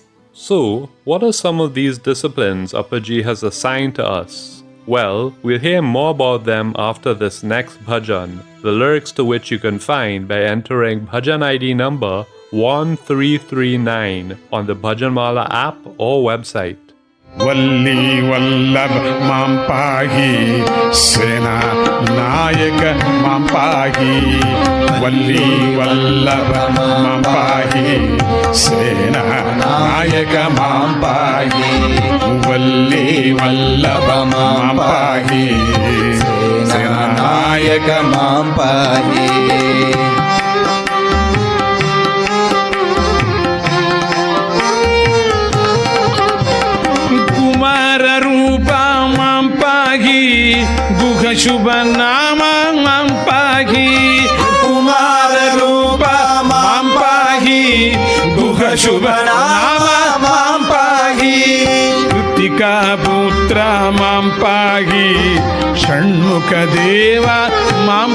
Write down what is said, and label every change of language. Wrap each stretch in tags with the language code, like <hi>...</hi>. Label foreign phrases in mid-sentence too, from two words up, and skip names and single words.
<en>So, what are some of these disciplines Appaji has assigned to us? Well, we'll hear more about them after this next bhajan, the lyrics to which you can find by entering bhajan ID number 1339 on the Bhajanmala app or website.</en> <sa>Valli Vallabh Mam Pahi Sena Nayak Mam Pahi Valli Vallabh Mam Pahi Sena Nayak Mam Pahi Valli Vallabh Mam Pahi Sena Nayak Mam Pahi. Kumara Rupa Shubha Nama Mam Pahi, Kumara Rupa Mam Pahi, Guha Shubha Nama Mam Pahi, Kritika Putra Mam Pahi, Shanmukha Deva Mam</sa>